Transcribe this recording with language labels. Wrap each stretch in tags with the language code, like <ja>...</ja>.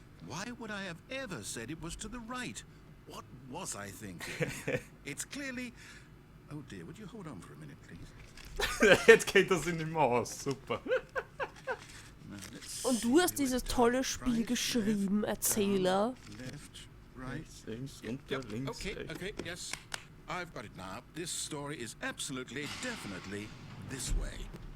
<en>Why would I have ever said it was to the right? What was I thinking? It's clearly... Oh dear, would you hold on for a minute, please?</en> <de>Jetzt geht das in die Maus. Super. Und du hast dieses tolle Spiel geschrieben, Erzähler.</de> <en>Left, right.</en> <de>Links, unter, links,</de> <en>Okay, yes. I've got it now. This story is absolutely, definitely this way.</en>